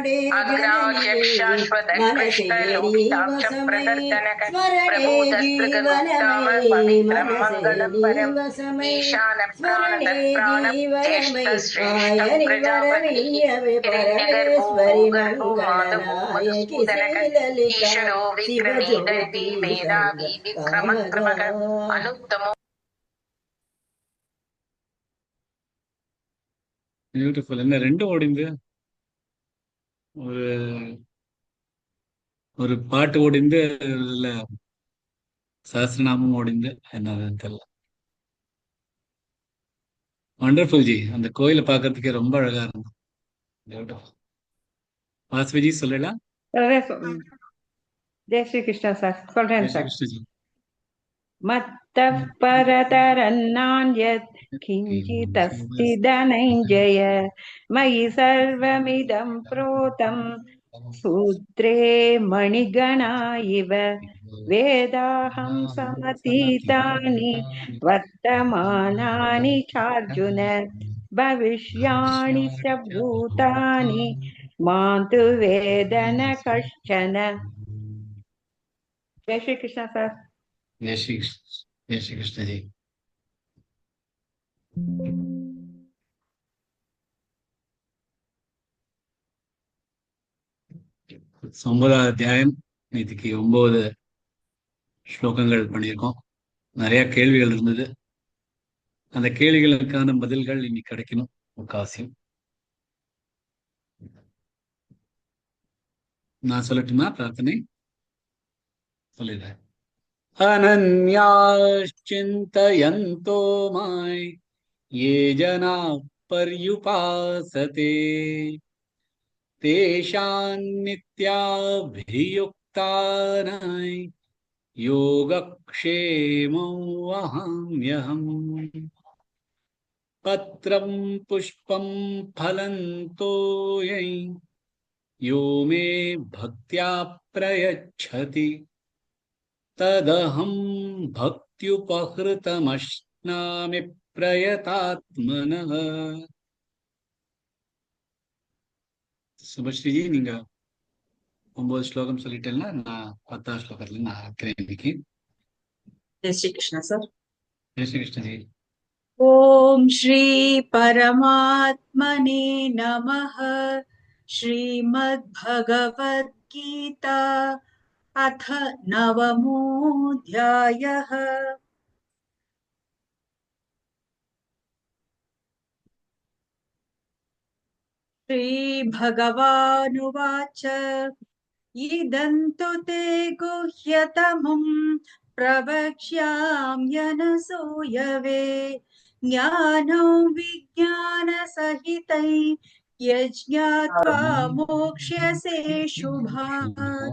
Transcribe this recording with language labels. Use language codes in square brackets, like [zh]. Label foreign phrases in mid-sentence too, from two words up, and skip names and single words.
[sa] अग्राह्यशाश्वतकृष्टलोहिताक्ष प्रदर्शनः प्रबोधस्पृगगुप्ताम पवित्रं मङ्गलं परम् ईशानः प्राणतः ज्येष्ठश्रेष्ठः प्रजापतिः हिरण्यगर्भो भूगर्भो माधवो मधुसूदनः ईश्वरो विक्रमी दर्वी मेधावी विक्रमक्रमः अनुत्तमो. [ta] பியூட்டிஃபுல். என்ன ரெண்டும் ஓடிந்து ஒரு ஒரு பாட்டு ஓடிந்து இல்ல சஹஸ்ரநாமம் ஓடிந்து என்னதுன்னு தெரியல. வண்டர்ஃபுல் ஜி. அந்த கோயிலை பார்க்கறதுக்கே ரொம்ப அழகா இருந்தது. பியூட்டிஃபுல். வாசுவி ஜி சொல்லலாம். [hi] जय श्री कृष्णा [ta] சார் சொல்றேன் சார். கிருஷ்ண ஜி. [sa] மத்தः परतरन्नान्यत् किञ्चिदस्ति धनञ्जय मयि सर्वमिदं प्रोतं सूत्रे मणिगणा इव वेदाहं समतीतानि वर्तमानानि चार्जुन भविष्याणि च भूतानि मां तु वेद न कश्चन. [hi] जय श्री कृष्ण सर. जय श्री कृष्ण जी. [ta] 9வது அத்தியாயம். நேற்றுக்கு 9 ஸ்லோகங்கள் பண்ணியிருக்கோம். நிறைய கேள்விகள் இருந்தது. அந்த கேள்விகளுக்கான பதில்கள் இன்னைக்கு கிடைக்கணும் அவகாசம். நான் சொல்லட்டுமா? பிரார்த்தனை சொல்லிடுறேன். [sa] अनन्याश्चिन्तयन्तो मां ये जनाः पर्युपासते तेषां नित्याभियुक्तानां योगक्षेमो वहाम्यहम्. पत्रं पुष्पं फलं तोयं यो मे भक्त्या प्रयच्छति तदहं भक्त्युपहृतमश्नामि प्रयतात्मनः. [ta] சுபஸ்ரீ ஜி, நீங்க 9 ஸ்லோகம் சொல்லிட்டேன்னா நான் 10வது ஸ்லோகத்துல நான் ஆரம்பிக்கிறேன் இன்னைக்கு. [hi] जय श्री कृष्ण सर. जय श्री कृष्ण जी. [sa] ओम श्री परमात्मने नमः. श्रीमद् भगवद गीता अथ 9मोऽध्यायः. श्री भगवानुवाच इदं तु ते गुह्यतमं प्रवक्ष्याम्यनसूयवे ज्ञानं विज्ञानसहितं यज्ञात्वा मोक्ष्यसे शुभात्.